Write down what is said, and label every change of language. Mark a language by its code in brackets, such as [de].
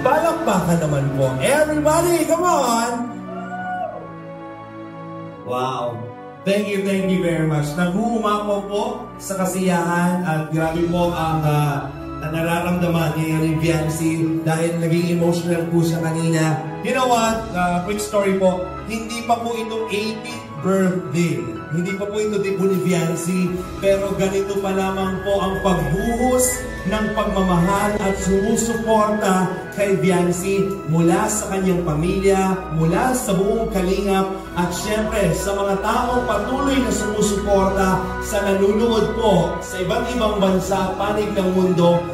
[tl] Palakpakan naman po. [en] Everybody, come on! Wow! Thank you very much. [tl] Nag-uumapaw po sa kasiyahan at grabe po ang nararamdaman niya ni Viancy dahil naging emotional po siya kanina. [en] You know what? Quick story po. [tl] Hindi pa po ito 18th birthday. Hindi pa po ito tipo ni Viancy, pero ganito pa lamang po ang pagbuhos ng pagmamahal at sumusuporta kay Viancy mula sa kanyang pamilya, mula sa buong Kalingap, at syempre sa mga taong patuloy na sumusuporta sa nanunood po sa iba't ibang bansa at panig ng mundo.